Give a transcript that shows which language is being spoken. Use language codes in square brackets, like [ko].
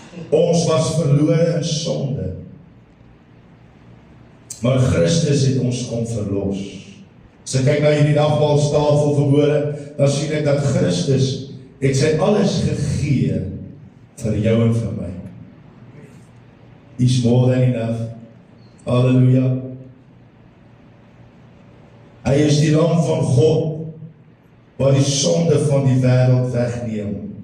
[af] Ons was verlore in sonde. Maar Christus het ons kom verlos. As ek kyk na hierdie nagmaaltafel vanmôre, dan sien ek dat Christus het sy alles gegee vir jou en vir my. [en] He's more than enough. Halleluja. [af] Hy is die lam van God wat die sonde van die wêreld wegneem.